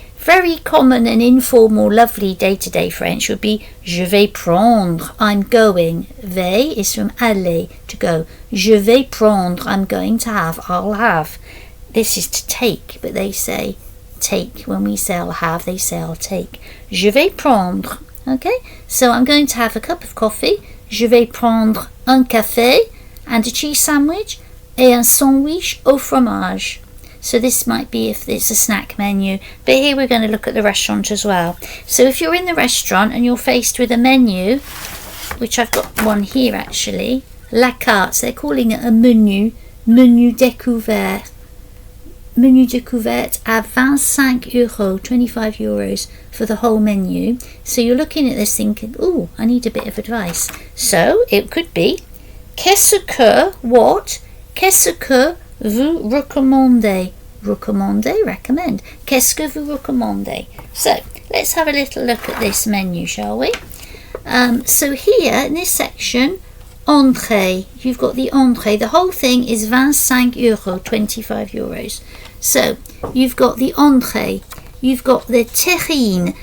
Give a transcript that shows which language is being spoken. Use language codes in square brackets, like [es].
[en] Very common and informal, lovely day-to-day French would be [fr] je vais prendre, [en] I'm going. Vais is from aller, to go. [fr] Je vais prendre, [en] I'm going to have, I'll have. This is to take, but they say take. When we say I'll have, they say I'll take. [fr] Je vais prendre. [en] Okay, so I'm going to have a cup of coffee. [fr] Je vais prendre un café [en] and a cheese sandwich [fr] et un sandwich au fromage. [en] So this might be if it's a snack menu, but here we're going to look at the restaurant as well. So if you're in the restaurant and you're faced with a menu, which I've got one here actually, la carte, they're calling it a menu découvert. [fr] Menu découvert à 25 euros, [en] 25 euros for the whole menu. So you're looking at this thinking, oh, I need a bit of advice. So it could be, [fr] qu'est-ce que, what, qu'est-ce que vous recommandez? Recommandez, recommend. Qu'est-ce que vous recommandez? [en] So let's have a little look at this menu, shall we? So here in this section, entrée, you've got the entrée. The whole thing is 25 euros, 25 euros. So you've got the entrée. You've got the terrine.